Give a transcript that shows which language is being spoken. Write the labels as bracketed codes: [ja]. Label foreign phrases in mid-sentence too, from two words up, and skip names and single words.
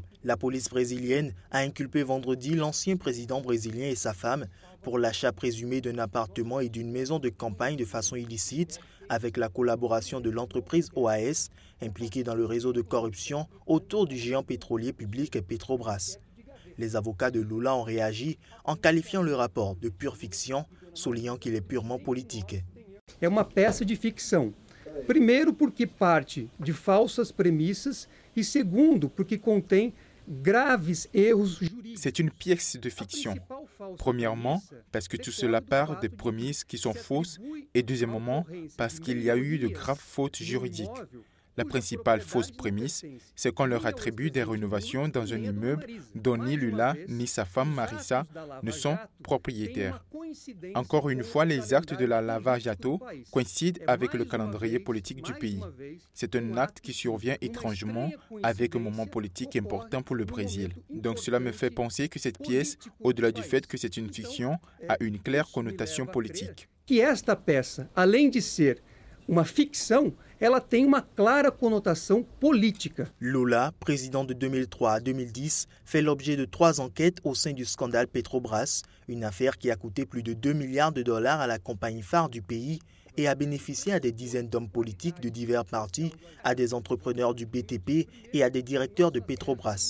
[fr] La police brésilienne a inculpé vendredi l'ancien président brésilien et sa femme pour l'achat présumé d'un appartement et d'une maison de campagne de façon illicite avec la collaboration de l'entreprise OAS, impliquée dans le réseau de corruption autour du géant pétrolier public Petrobras. Les avocats de Lula ont réagi en qualifiant le rapport de pure fiction, soulignant qu'il est purement politique. [pt] É uma peça de ficção. Primeiro, porque parte de falsas premissas e segundo, porque contém graves erros jurídicos. [fr] C'est une pièce de fiction. Premièrement, parce que tout cela part des prémices qui sont fausses et deuxièmement, parce qu'il y a eu de graves fautes juridiques. La principale fausse prémisse, c'est qu'on leur attribue des rénovations dans un immeuble dont ni Lula ni sa femme Marissa ne sont propriétaires. Encore une fois, les actes de la Lava Jato coïncident avec le calendrier politique du pays. C'est un acte qui survient étrangement avec un moment politique important pour le Brésil. Donc cela me fait penser que cette pièce, au-delà du fait que c'est une fiction, a une claire connotation politique. [pt] Que esta peça, além de ser uma ficção, ela tem uma clara conotação política. [fr] Lula, président de 2003 à 2010, fait l'objet de 3 enquêtes au sein du scandale Petrobras, une affaire qui a coûté plus de 2 milliards de dollars à la compagnie phare du pays et a bénéficié à des dizaines d'hommes politiques de divers partis, à des entrepreneurs du BTP et à des directeurs de Petrobras.